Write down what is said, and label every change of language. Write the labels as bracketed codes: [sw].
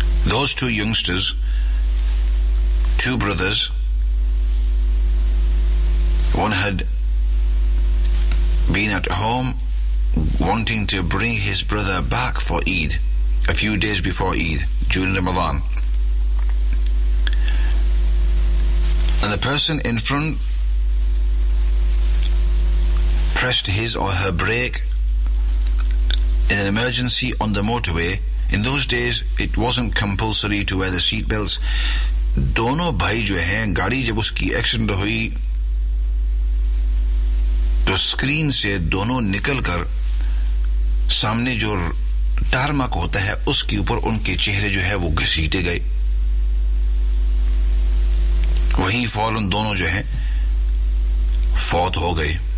[en] Those two youngsters, two brothers, one had been at home wanting to bring his brother back for Eid, a few days before Eid, during Ramadan, and the person in front pressed his or her brake in an emergency on the motorway. In those days it wasn't compulsory to wear the seat belts. [ur] Dono bhai jo hain, gaadi jab uski accident hui to screen se dono nikal kar samne jo ٹارمک ہوتا ہے اس کے اوپر ان کے چہرے جو ہے وہ گھسیٹے گئے, وہیں فوراً دونوں جو ہیں فوت ہو گئے.